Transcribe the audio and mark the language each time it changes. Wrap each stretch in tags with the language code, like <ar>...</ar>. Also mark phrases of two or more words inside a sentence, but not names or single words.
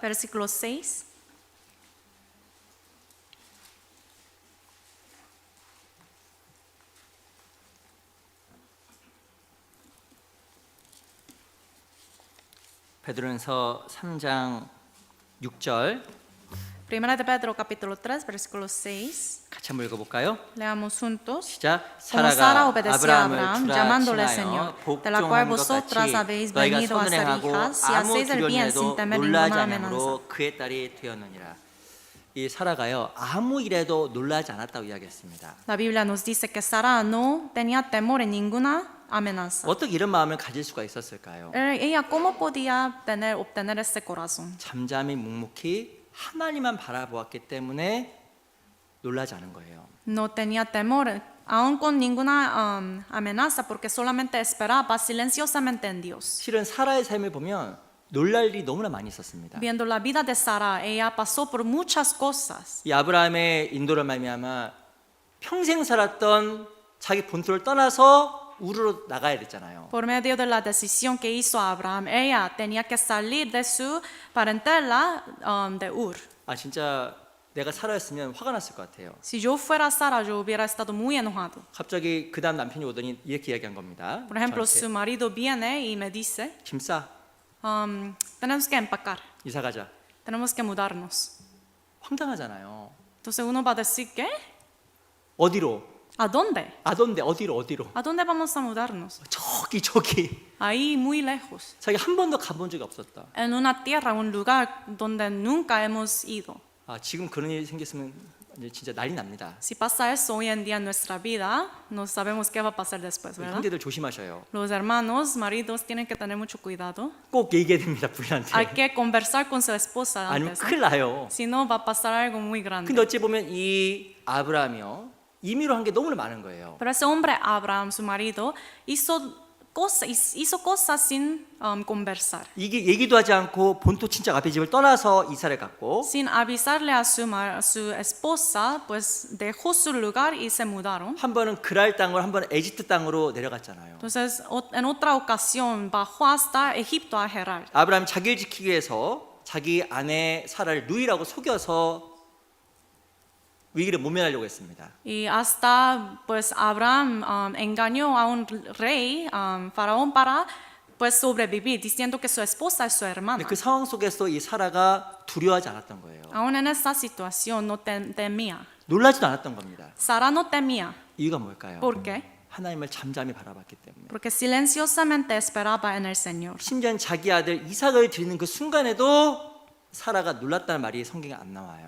<es>versículo 6.</es> <ko>베드로전서 3장 6절</ko> <es>Primera de Pedro, capítulo 3, versículo 6.</es> <ko>같이 한번 읽어볼까요?</ko> <es>Leamos juntos.</es> <ko>시작.</ko> <es>Como Sara</es> <ko>사라가</ko> <es>obedeció a</es> <ko>아브라함을</ko> <es>Abraham,</es> <ko>주라</ko> <es>llamándole</es> <ko>칭하여</ko> <es>Señor, de la cual</es> <ko>복종한 것</ko> <es>vosotras</es> <ko>같이</ko> <es>habéis</es> <ko>너희가</ko> <es>venido a ser</es> <ko>선을</ko> <es>hijas, si</es> <ko>아무</ko> <es>hacéis el bien sin</es> <ko>두려움에도</ko> <es>temer</es> <ko>놀라지</ko> <es>ninguna</es> <ko>않으므로</ko> <es>amenaza.</es> <ko>그의 딸이 되었느니라. 이 사라가요, 아무 일에도 놀라지 않았다고 이야기했습니다.</ko> <es>La Biblia nos dice que Sara no tenía temor en ninguna amenaza.</es> <ko>어떻게 이런 마음을 가질 수가 있었을까요?</ko> <es>Ella, ¿cómo podía obtener ese corazón?</es> <ko>잠잠히 묵묵히 하나님만 바라보았기 때문에 놀라지 않은 거예요.</ko> <es>No tenía temor, aún con ninguna amenaza, porque solamente esperaba silenciosamente en Dios.</es> <ko>실은 사라의 삶을 보면 놀랄 일이 너무나 많이 있었습니다.</ko> <es>Viendo la vida de Sara, ella pasó por muchas cosas.</es> <ko>이 아브라함의 인도를 말미암아 평생 살았던 자기 본토를 떠나서 우르로 나가야 됐잖아요.</ko> <es>Por medio de la decisión que hizo Abraham, ella tenía que salir de su parentela de Ur.</es> <ko>아 진짜 내가 사라였으면 화가 났을 것 같아요.</ko> <es>Si yo fuera Sara, yo hubiera estado muy enojado.</es> <ko>갑자기 그 다음 남편이 오더니 이렇게 이야기한 겁니다.</ko> <es>Por ejemplo,</es> <ko>저한테.</ko> <es>su marido viene y me dice,</es> <ko>짐 싸,</ko> <es>tenemos que empacar,</es> <ko>이사 가자.</ko> <es>tenemos que mudarnos.</es> <ko>황당하잖아요.</ko> <es>Entonces uno va a decir, ¿qué?</es> <ko>어디로?</ko> <es>¿A dónde?</es> <ko>아던데 어디로?</ko> <es>¿A dónde vamos a mudarnos?</es> <ko>저기.</ko> <es>Ahí muy lejos,</es> <ko>자기 한 번도 가본 적이 없었다.</ko> <es>en una tierra, un lugar donde nunca hemos ido.</es> <ko>아 지금 그런 일이 생겼으면 이제 진짜 난리 납니다.</ko> <es>Si pasa eso hoy en día en nuestra vida, no sabemos qué va a pasar después,</es> <ko>우리</ko> <es>¿verdad?</es> <ko>형제들 조심하셔요.</ko> <es>Los hermanos, maridos, tienen que tener mucho cuidado.</es> <ko>꼭 얘기해야 됩니다 부인한테.</ko> <es>Hay que conversar con su esposa</es> <ko>아니면</ko> <es>antes, ¿no?</es> <ko>큰일 나요.</ko> <es>Si no, va a pasar algo muy grande.</es> <ko>근데 어찌 보면 이 아브라함이요 임의로 한 게 너무나 많은 거예요.</ko> <es>Pero ese hombre, Abraham, su marido, hizo cosas sin conversar.</es> <ko>이게 얘기도 하지 않고 본토 친척 아버지 집을 떠나서 이사를 갔고</ko> <es>Sin avisarle a su esposa, pues dejó su lugar y se mudaron.</es> <ko>한 번은 그랄 땅으로 한 번은 에집트 땅으로 내려갔잖아요.</ko> <es>Entonces, en otra ocasión, bajó hasta Egipto a Gerar.</es> <ko>아브라함이 자기를 지키기 위해서 자기 아내 사라를 누이라고 속여서 위기를 모면하려고 했습니다.</ko> <es>Y hasta pues Abraham engañó a un rey, faraón, para pues sobrevivir, diciendo que su esposa es su hermana.</es> <ko>근데 그 상황 속에서 이 사라가 두려워하지 않았던 거예요.</ko> <es>Aún en esta situación no temía.</es> <ko>놀라지도 않았던 겁니다.</ko> <es>Sara no temía.</es> <ko>이유가 뭘까요?</ko> <es>¿Por qué?</es> <ko>하나님을 잠잠히 바라봤기 때문에.</ko> <es>Porque silenciosamente esperaba en el Señor.</es> <ko>심지어 자기 아들 이삭을 드리는 그 순간에도 사라가 놀랐다는 말이 성경에 안 나와요.</ko>